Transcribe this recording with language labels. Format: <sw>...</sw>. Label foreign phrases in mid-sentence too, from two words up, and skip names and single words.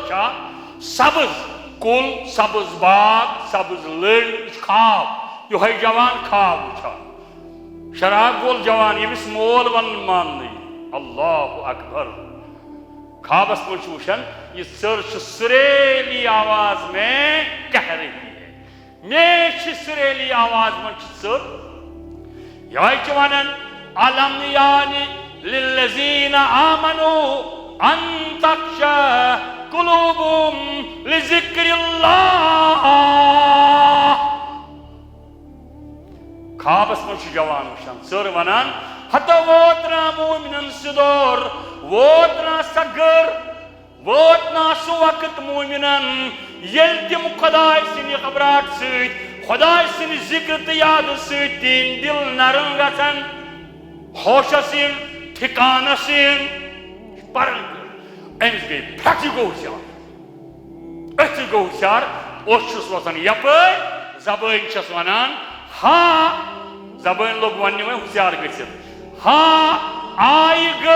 <ks>چھا سبز کُل سبز باغ سبز لٔنٛڈ یہِ چھُ خواب یہوے جوان خواب وٕچھان شراب وول جوان ییٚمِس مول ونُن ماننٕے</ks> <ar>اللہ اکبر</ar> <ks>خوابس منٛز چھُ وٕچھان یہ ژٔر چھِ</ks> <ur>سُریلی آواز میں کہہ رہی ہے</ur> <ks>میچھِ سُریلی آواز منٛز چھِ ژٔر یہوے چھِ ونان الم یعنی</ks> <ar>للذین آمنوا ان تخشع قلوبهم لذکر اللہ</ar> <ks>خوابس منٛز چھُ جوان وٕچھان ژٔر ونان ہتو ووت نا مومنن سُدور ووت نا سۄ گٔر ووت نا سُہ وقت مومنن ییٚلہِ تِم خۄداے سٕنٛدِ خبرات سۭتۍ خۄداے سٕنٛدِ ذِکر تہٕ یادٕ سۭتۍ تِہنٛدۍ دِل نرم گژھن ہوشس یِن ٹھِکانس یِن پرن أمِس گٔے پھرٛٹھ یہِ گوٚو ہوشیار أتھۍ گوٚو ہوشیار اوٚش چھُس وسان یپٲرۍ زبٲنۍ چھس ونان ہاں زبٲنۍ لوٚگ وننہِ وۄنۍ ہوشیار گٔژھِتھ ہاں آیہِ</ks>